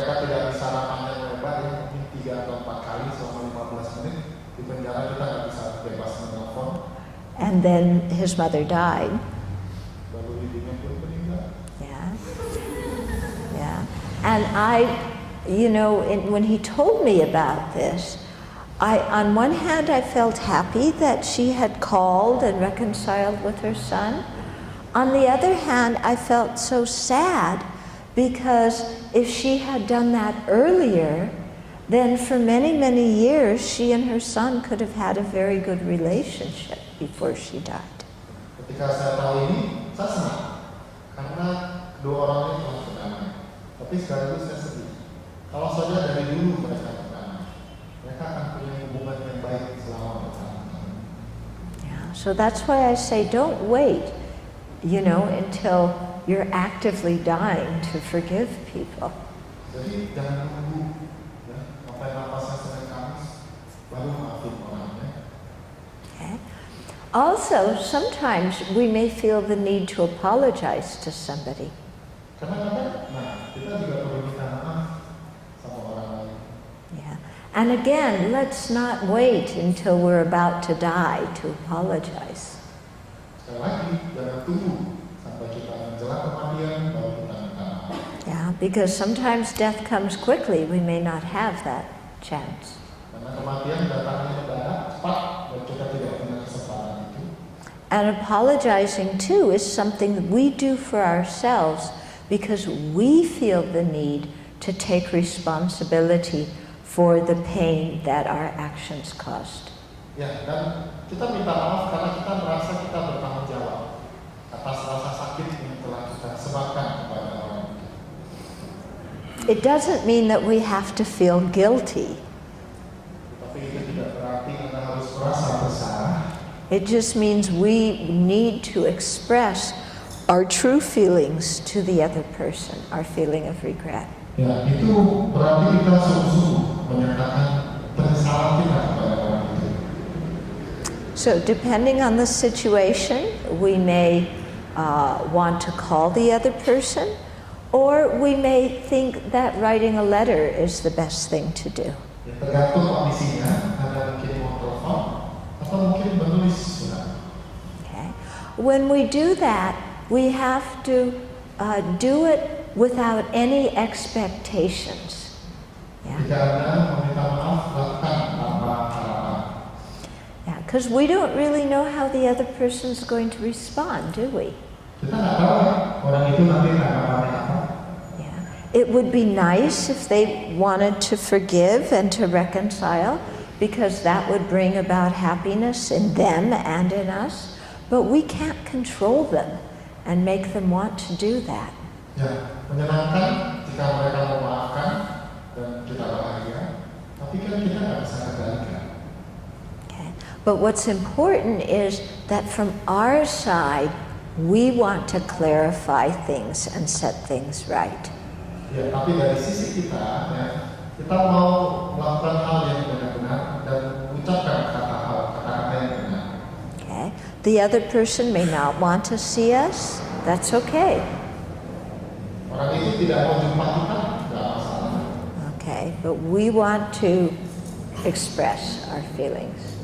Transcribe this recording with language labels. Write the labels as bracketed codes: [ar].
[id] Mereka tidak bisa panjang lebar, ya, mungkin 3 atau 4 kali selama 15 menit. Di penjara kita nggak bisa bebas menelpon. [en] And then his mother died. [id] Baru ibunya pun meninggal. Yeah. Yeah. [en] And you know, when he told me about this, on one hand I felt happy that she had called and reconciled with her son. On the other hand, I felt so sad because if she had done that earlier, then for many, many years she and her son could have had a very good relationship before she died. [id] Ketika saya tahu ini, saya senang karena kedua orang ini telah berdamai. Tapi sekaligus saya sedih. Kalau saja dari dulu mereka berdamai, mereka akan punya hubungan yang baik selama bersama. [en] Yeah, so that's why I say don't wait, you know, until you're actively dying to forgive people. [id] Jadi jangan menunggu, ya, sampai napasnya Senin Kamis baru maafin orangnya. Okay. [en] Also, sometimes we may feel the need to apologize to somebody. [id] Kadang-kadang, nah kita juga perlu minta maaf sama orang lain. Yeah. [en] And again, let's not wait until we're about to die to apologize. [id] Sekali lagi, jangan tunggu sampai kita menjelang kematian baru kita minta maaf. [en] Yeah, because sometimes death comes quickly, we may not have that chance. [id] Karena kematian datangnya mendadak, cepat, dan kita tidak punya kesempatan itu. [en] And apologizing too is something that we do for ourselves because we feel the need to take responsibility for the pain that our actions caused. [id] Ya, dan kita minta maaf karena kita merasa kita bertanggung jawab atas rasa sakit yang telah kita sebabkan kepada orang itu. [en] It doesn't mean that we have to feel guilty. [id] Tapi itu tidak berarti kita harus merasa bersalah. [en] It just means we need to express our true feelings to the other person, our feeling of regret. [id] Ya, itu berarti kita sungguh-sungguh menyatakan penyesalan kita kepada orang itu. [en] So depending on the situation, we may want to call the other person, or we may think that writing a letter is the best thing to do. [id] Ya, tergantung kondisinya, Anda mungkin mau telepon atau mungkin menulis surat. Okay. [en] When we do that, we have to do it without any expectations. Yeah. [id] Jika Anda meminta maaf, lakukan tanpa harapan. [en] Yeah, because we don't really know how the other person's going to respond, do we? [id] Kita nggak tahu ya, orang itu nanti tanggapannya apa. Yeah. [en] It would be nice if they wanted to forgive and to reconcile, because that would bring about happiness in them and in us, but we can't control them and make them want to do that. [id] Ya, menyenangkan ketika mereka memaafkan dan kita bahagia, tapi kan kita nggak bisa kendalikan. Okay. [en] But what's important is that from our side, we want to clarify things and set things right. [id] Ya, tapi dari sisi kita, ya, kita mau melakukan hal yang benar-benar dan mengucapkan kata-kata yang benar. Okay. [en] The other person may not want to see us. That's okay. [id] Orang itu tidak mau jumpa kita, tidak masalah. [en] Okay, but we want to express our feelings.